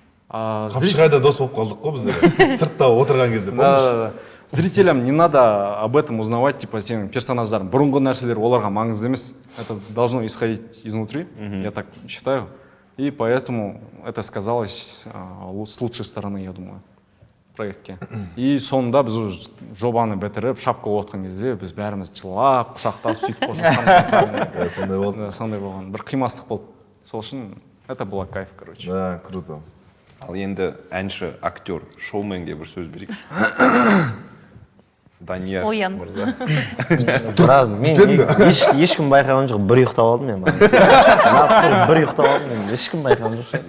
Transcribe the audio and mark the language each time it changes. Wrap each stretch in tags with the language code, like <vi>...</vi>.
<kk>Қапшығайда дос болып қалдық қой біздер. Сыртта отырған кезде, помнишь?</kk> <ru>Зрителям не надо об этом узнавать, типа,</ru> <kk>сенің персонаждарың бұрынғы нәрселер оларға маңызды емес.</kk> <ru>Это должно исходить изнутри, я так считаю. И поэтому это сказалось с лучшей стороны, я думаю, проектке.</ru> <kk>И соңында біз уже жобаны бітіріп, шапка отқан кезде біз бәріміз жылап, құшақтасып сөйтіп қоштасқанбыз. Сондай болды. Да, сондай болған. Бір қимастық болды. Сол үшін</kk> <ru>это было кайф, короче. Да, круто.</ru> <kk>Ал енді әнші, актер, шоуменге бір сөз берейікші. Данияр Оян. мырза. Біраз, мен ешкім байқаған жоқ, бір ұйықтап алдым мен. Бір ұйықтап алдым мен, ешкім байқаған жоқ.</kk>